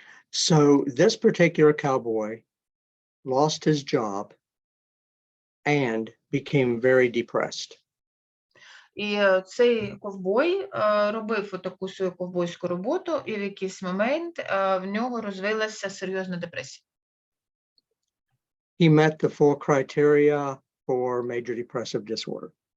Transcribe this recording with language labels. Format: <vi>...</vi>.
<en>So this particular cowboy lost his job and became very depressed.</en> <uk>І цей ковбой робив отаку свою ковбойську роботу, і в якийсь момент в нього розвилася серйозна депресія.</uk> <en>He met the full criteria for major depressive disorder.</en>